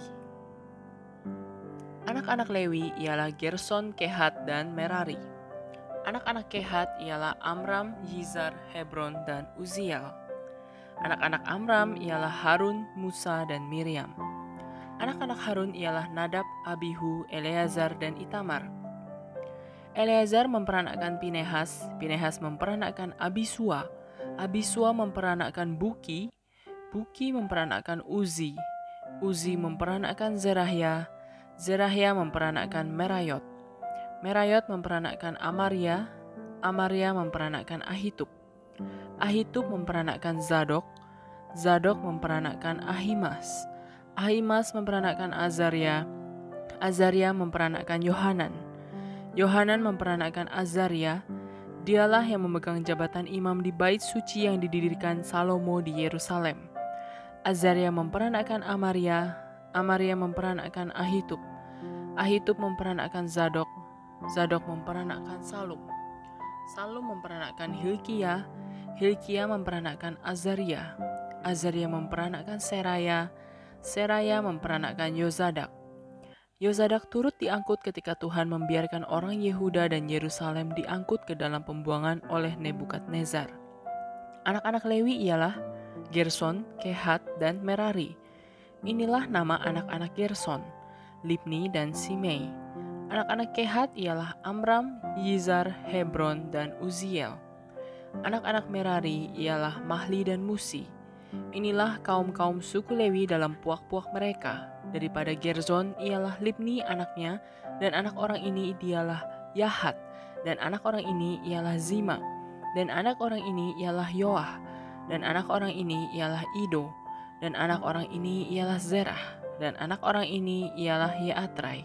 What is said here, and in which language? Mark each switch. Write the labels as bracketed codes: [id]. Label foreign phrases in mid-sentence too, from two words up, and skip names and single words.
[ms] Anak-anak Lewi ialah Gerson, Kehat, dan Merari. Anak-anak Kehat ialah Amram, Yizar, Hebron, dan Uziel. Anak-anak Amram ialah Harun, Musa, dan Miriam. Anak-anak Harun ialah Nadab, Abihu, Eleazar, dan Itamar. Eleazar memperanakkan Pinehas, Pinehas memperanakkan Abisua, Abisua memperanakkan Buki, Buki memperanakkan Uzi, Uzi memperanakkan Zerahya, Zerahya memperanakkan Merayot, Merayot memperanakkan Amaria, Amaria memperanakkan Ahitub, Ahitub memperanakkan Zadok, Zadok memperanakkan Ahimas, Ahimas memperanakkan Azaria, Azaria memperanakkan Yohanan, Yohanan memperanakkan Azaria. Dialah yang memegang jabatan imam di bait suci yang didirikan Salomo di Yerusalem. Azaria memperanakkan Amaria, Amaria memperanakkan Ahitub, Ahitub memperanakkan Zadok, Zadok memperanakkan Salum, Salum memperanakkan Hilkia, Hilkia memperanakkan Azaria, Azaria memperanakkan Seraya, Seraya memperanakkan Yozadak. Yozadak turut diangkut ketika Tuhan membiarkan orang Yehuda dan Yerusalem diangkut ke dalam pembuangan oleh Nebukadnezar. Anak-anak Lewi ialah Gerson, Kehat, dan Merari. Inilah nama anak-anak Gerson, Libni dan Simei. Anak-anak Kehat ialah Amram, Yizar, Hebron, dan Uziel. Anak-anak Merari ialah Mahli dan Musi. Inilah kaum-kaum suku Lewi dalam puak-puak mereka. Daripada Gerson ialah Libni anaknya, dan anak orang ini dialah Yahat, dan anak orang ini ialah Zima, dan anak orang ini ialah Yoah, dan anak orang ini ialah Ido, dan anak orang ini ialah Zerah, dan anak orang ini ialah Yeatrai.